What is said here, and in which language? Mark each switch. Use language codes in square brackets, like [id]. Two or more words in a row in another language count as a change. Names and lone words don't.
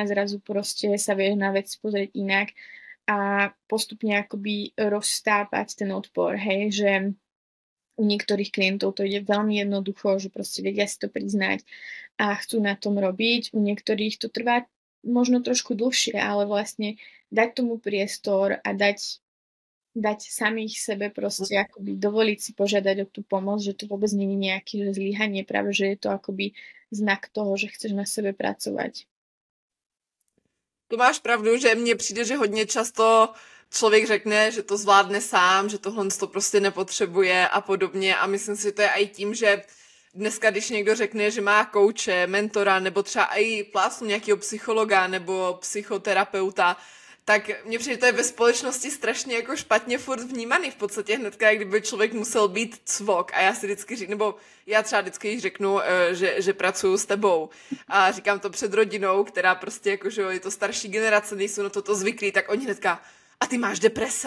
[sk] zrazu proste sa vieš na vec pozrieť inak a postupne akoby rozstápať ten odpor, hej, že u niektorých klientov to ide veľmi jednoducho, že proste vedia si to priznať a chcú na tom robiť, u niektorých to trvá možno trošku dlhšie, ale vlastne dať tomu priestor a dať samých sebe proste akoby dovoliť si požiadať o tú pomoc, že to vôbec nie je nejaké zlyhanie, práve že je to akoby znak toho, že chceš na sebe pracovať. [cs] Tu máš pravdu, že mně přijde, že hodně často člověk řekne, že to zvládne sám, že tohle to prostě nepotřebuje a podobně a myslím si, že to je i tím, že dneska, když někdo řekne, že má kouče, mentora nebo třeba i plásnu nějakého psychologa nebo psychoterapeuta, tak mně přijde, že to je ve společnosti strašně jako špatně furt vnímaný v podstatě hnedka, jak kdyby člověk musel být cvok a já si vždycky říkám, nebo já třeba vždycky řeknu, že pracuju s tebou a říkám to před rodinou, která prostě jako, že je to starší generace, nejsou na toto zvyklí, tak oni hnedka, a ty máš deprese?